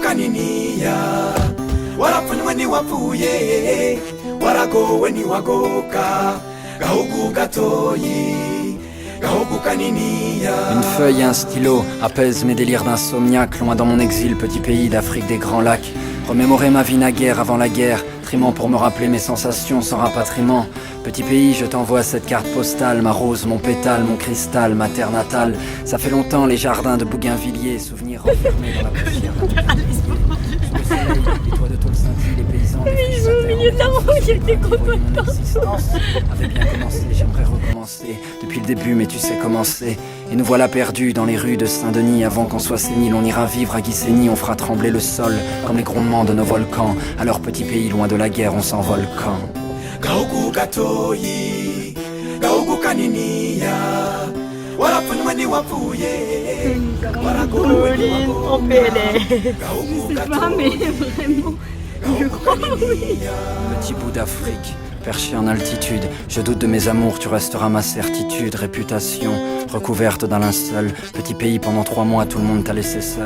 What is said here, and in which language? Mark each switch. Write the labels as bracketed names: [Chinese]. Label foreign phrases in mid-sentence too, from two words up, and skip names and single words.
[Rundi] kaniniya, warapfunywe ntiwapfuye, waragowe ntiwagoka, gahugu gatoyi, gahugu kaniniya. [French] Une feuille et un stylo apaisent mes délires d'insomniaque. Loin dans mon exil, petit pays d'Afrique des grands lacs. Remémorer ma vie naguère avant la guerre, trimant pour me rappeler mes sensations sans rapatriement. Petit pays, je t'envoie cette carte postale, ma rose, mon pétale, mon cristal, ma terre natale. Ça fait longtemps les jardins de Bougainvilliers, souvenirs enfermés dans la poussière. Le soleil, les toits de tôle scintillent, les paysans, les Mais je au milieu de la route, il était trop content. avait bien commencé, j'aimerais recommencer depuis le début, mais tu sais comment c'est. Et nous voilà perdus dans les rues de Saint-Denis. Avant qu'on soit sénile, on ira vivre à Guissény. On fera trembler le sol comme les grondements de nos volcans. À leur petit pays, loin de la guerre, on s'envole quand [Rundi] Gahugu gatoyi, gahugu kaniniya, warapfunywe ntiwapfuye, waragowe [French] Pauline en PLS. Je sais pas, mais vraiment, je crois oui. petit bout d'Afrique, perché en altitude. Je doute de mes amours, tu resteras ma certitude. Réputation recouverte d'un linceul. Petit pays, pendant 3 mois, tout le monde t'a laissé seul.